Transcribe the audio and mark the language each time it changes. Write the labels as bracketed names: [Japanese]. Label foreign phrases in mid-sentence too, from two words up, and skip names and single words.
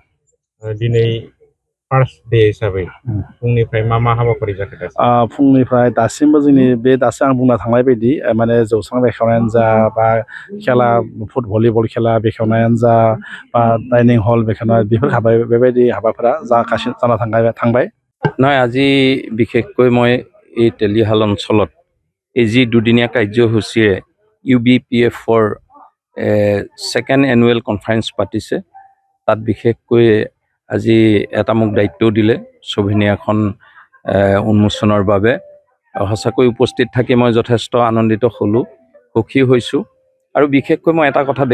[Bodo] दिनै [English] first day [Bodo] हिसाबै फुंनिफ्राय मा हाबाफारि जाखो दासिम? फुंनिफ्राय दासिमबो जोंनि बे दासो आं बुंना थांनाय बायदि माने जौस्रां बेखेवनायानो जा बा खेला भलिबल खेला बेखेवनायानो जा बा [English] dining hall [Bodo] बेखेवनाय बेफोर बेबायदि हाबाफोरा जाना थांबाय। [Assamese] নহয় আজি বিশেষকৈ মই এই তেলিহাল অঞ্চলত এই যি দুদিনীয়া কাৰ্যসূচীৰে UBPFৰ [English] second annual conference [Assamese] পাতিছে তাত বিশেষকৈ আজি এটা মোক দায়িত্বও দিলে ছবিনিয়াখন উন্মোচনৰ বাবে সঁচাকৈ উপস্থিত থাকি মই যথেষ্ট আনন্দিত হ'লোঁ, সুখী হৈছোঁ আৰু বিশেষকৈ মই এটা কথা